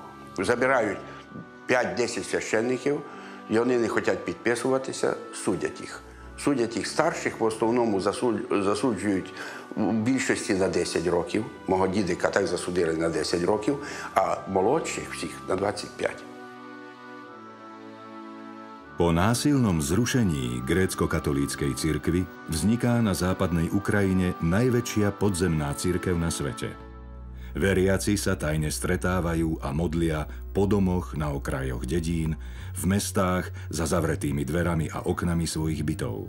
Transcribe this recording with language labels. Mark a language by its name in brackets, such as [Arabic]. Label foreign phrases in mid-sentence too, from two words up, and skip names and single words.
[Ukrainian] Забирають 5-10 священників, і вони не хочуть підписуватися, судять їх. Судять їх старших, в основному засуджують в більшості на 10 років. Мого дідика так засудили на 10 років, а молодших всіх на 25. [Slovak] Po násilnom zrušení grécko-katolíckej cirkvi vzniká na západnej Ukrajine najväčšia podzemná cirkev na svete. Veriaci sa tajne stretávajú a modlia po domoch na okrajoch dedín, v mestách za zavretými dverami a oknami svojich bytov.